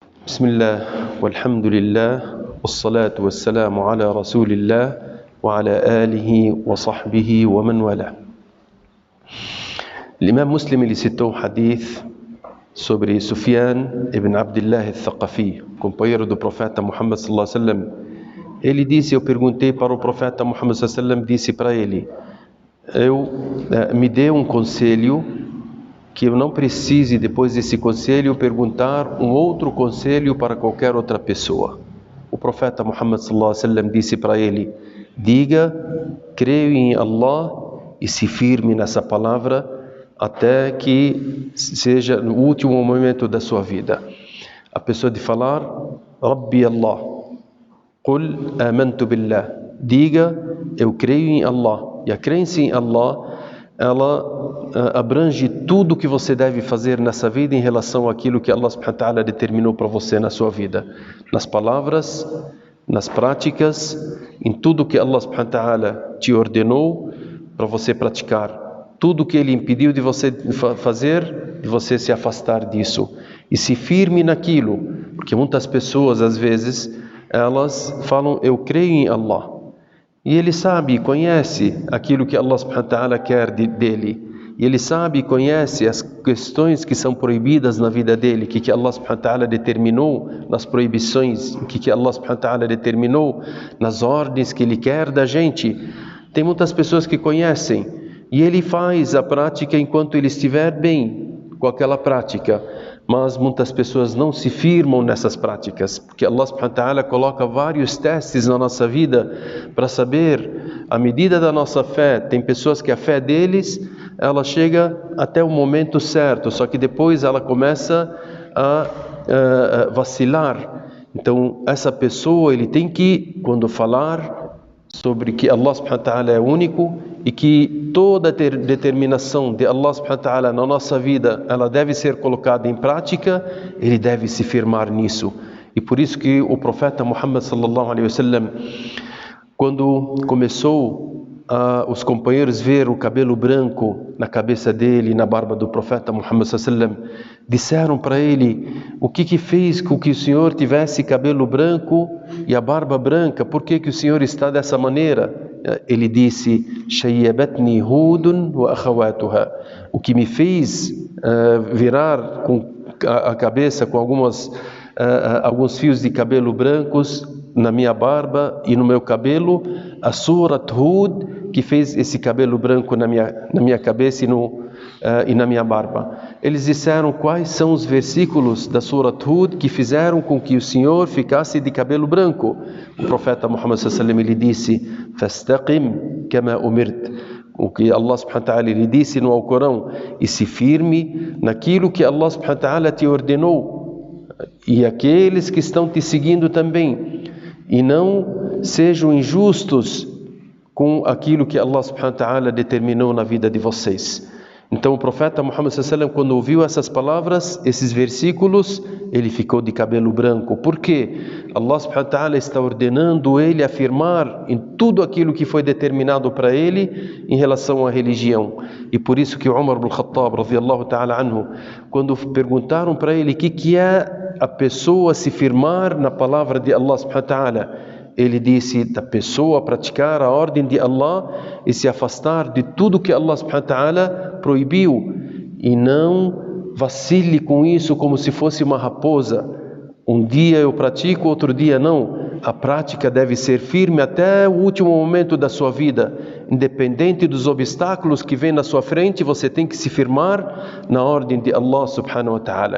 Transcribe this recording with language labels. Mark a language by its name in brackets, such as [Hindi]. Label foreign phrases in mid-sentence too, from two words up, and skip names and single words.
[Arabic] بسم الله والحمد لله والصلاة والسلام على رسول الله وعلى آله وصحبه ومن والاه. الإمام مسلم [Portuguese] ele citou um hadith sobre Sufyan ibn Abdullah al-Thaqafi, companheiro do profeta Muhammad [Arabic] صلى الله عليه وسلم. [Portuguese] Ele disse, eu perguntei para o profeta Muhammad [Arabic] صلى الله عليه وسلم, [Portuguese] disse para ele, me dê um conselho que eu não precise, depois desse conselho, perguntar um outro conselho para qualquer outra pessoa. O profeta Muhammad [Arabic] صلى الله عليه وسلم [Portuguese] disse para ele, diga, creio em Allah e se firme nessa palavra até que seja no último momento da sua vida. A pessoa de falar, [Arabic] ربي الله، قل آمنت بالله, [Portuguese] diga, eu creio em Allah. E a crença em Allah, ela abrange tudo que você deve fazer nessa vida em relação àquilo que Allah [Arabic] سبحانه وتعالى [Portuguese] determinou para você na sua vida. Nas palavras, nas práticas, em tudo que Allah [Arabic] سبحانه وتعالى [Portuguese] te ordenou para você praticar. Tudo que Ele impediu de você fazer, de você se afastar disso. E se firme naquilo, porque muitas pessoas às vezes, elas falam, eu creio em Allah. E ele sabe, conhece aquilo que Allah [Arabic] سبحانه وتعالى [Portuguese] quer dele. E ele sabe e conhece as questões que são proibidas na vida dele, que Allah [Arabic] سبحانه وتعالى [Portuguese] determinou nas proibições, que Allah [Arabic] سبحانه وتعالى [Portuguese] determinou nas ordens que Ele quer da gente. Tem muitas pessoas que conhecem, e ele faz a prática enquanto ele estiver bem com aquela prática. Mas muitas pessoas não se firmam nessas práticas, porque Allah [Arabic] سبحانه وتعالى [Portuguese] coloca vários testes na nossa vida para saber a medida da nossa fé. Tem pessoas que a fé deles, ela chega até o momento certo, só que depois ela começa a vacilar. Então essa pessoa, ele tem que, quando falar sobre que Allah [Arabic] سبحانه وتعالى [Portuguese] é único, e que toda determinação de Allah [Arabic] سبحانه وتعالى [Portuguese] na nossa vida, ela deve ser colocada em prática, ele deve se firmar nisso. E por isso que o profeta Muhammad [Arabic] صلى الله عليه وسلم, [Portuguese] quando começou os companheiros ver o cabelo branco na cabeça dele, na barba do profeta Muhammad [Arabic] صلى الله عليه وسلم, [Portuguese] disseram para ele, o que fez com que o senhor tivesse cabelo branco e a barba branca? Por que o senhor está dessa maneira? Ele disse, [Arabic] شيبتني هود وأخواتها. [Portuguese] O que me fez virar com a cabeça com alguns fios de cabelo brancos na minha barba e no meu cabelo, a Surat Hud, que fez esse cabelo branco na minha cabeça e na minha barba. Eles disseram quais são os versículos da Surat Hud que fizeram com que o Senhor ficasse de cabelo branco. O profeta Muhammad [Arabic] صلى الله عليه وسلم [Portuguese] ele disse, [Arabic] فاستقم كما أمرت. [Portuguese] O que Allah [Arabic] سبحانه وتعالى [Portuguese] lhe disse no Alcorão, e se firme naquilo que Allah [Arabic] سبحانه وتعالى [Portuguese] te ordenou, e aqueles que estão te seguindo também, e não sejam injustos com aquilo que Allah [Arabic] سبحانه وتعالى [Portuguese] determinou na vida de vocês. Então o profeta Muhammad [Arabic] صلى الله عليه وسلم, [Portuguese] quando ouviu essas palavras, esses versículos, ele ficou de cabelo branco. Por quê? Allah [Arabic] سبحانه وتعالى [Portuguese] está ordenando ele afirmar em tudo aquilo que foi determinado para ele em relação à religião. E por isso que Umar ibn Khattab, [Arabic] رضي الله تعالى عنه, [Portuguese] quando perguntaram para ele o que é a pessoa se firmar na palavra de Allah [Arabic] سبحانه وتعالى, [Portuguese] ele disse, da pessoa praticar a ordem de Allah e se afastar de tudo que Allah [Arabic] سبحانه وتعالى [Portuguese] proibiu, e não vacile com isso como se fosse uma raposa. Um dia eu pratico, outro dia não. A prática deve ser firme até o último momento da sua vida. Independente dos obstáculos que vêm na sua frente, você tem que se firmar na ordem de Allah [Arabic] سبحانه وتعالى.